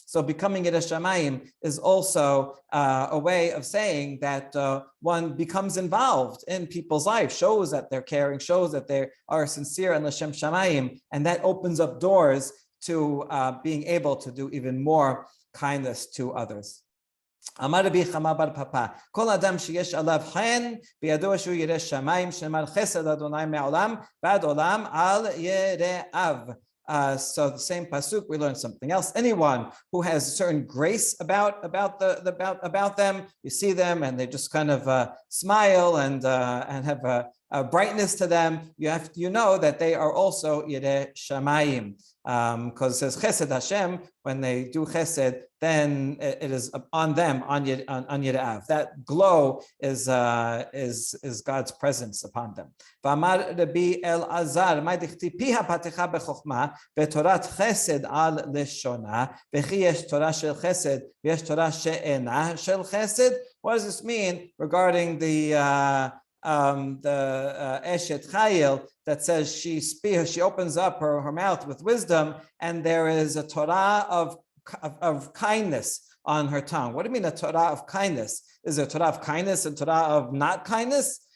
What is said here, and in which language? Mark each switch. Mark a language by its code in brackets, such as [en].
[en] So becoming Yireh Shamayim is also a way of saying that one becomes involved in people's life, shows that they're caring, shows that they are sincere and L'Shem Shamayim, and that opens up doors to being able to do even more kindness to others. [he] אמר רבי חמא בר פפא, כל אדם שיש עליו חן, בידוע שהוא ירא שמיים, שנאמר חסד אדוני מעולם ועד עולם על יראיו. [en] So the same pasuk, we learn something else. Anyone who has a certain grace about them, you see them and they just kind of smile and have a brightness to them. You know that they are also Yireh Shamayim, because it says Chesed Hashem. When they do Chesed, then it is on them, on Yira'av. That glow is God's presence upon them. [he] V'amar Rabbi Elazar, מה דכתיב פיה פתחה בחוכמה ותורת חסד על לשונה וכי יש תורה של חסד ויש תורה שאינה של חסד. [en] What does this mean regarding the Eshet Chayil that says she opens up her mouth with wisdom, and there is a Torah of kindness on her tongue? What do you mean a Torah of kindness? Is there a Torah of kindness and Torah of not kindness?